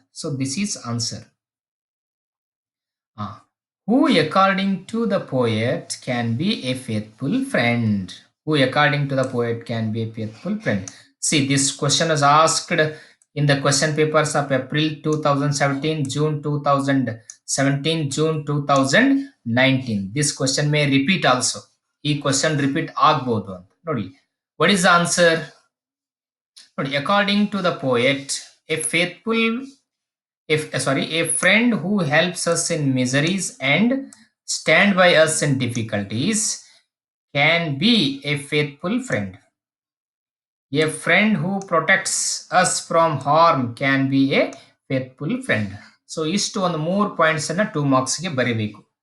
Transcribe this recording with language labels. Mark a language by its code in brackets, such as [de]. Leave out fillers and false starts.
[en] So this is answer. Ah, who, according to the poet, can be a faithful friend? Who, according to the poet, can be a faithful friend? See, this question was asked in the question papers of April 2017, June 2017, June 2019. This question may repeat also. [kn] ಈ question repeat ಆಗ್ಬೋದು ಅಂತ ನೋಡಿ. [en] What is the answer? ನೋಡಿ, according to the poet, a faithful if sorry a friend who helps us in miseries and stand by us in difficulties can be a faithful friend. A friend who protects us from harm can be a faithful friend. [kn] So ಇಷ್ಟು ಒಂದು 3 points ಅನ್ನ 2 marks ಗೆ ಬರೀಬೇಕು.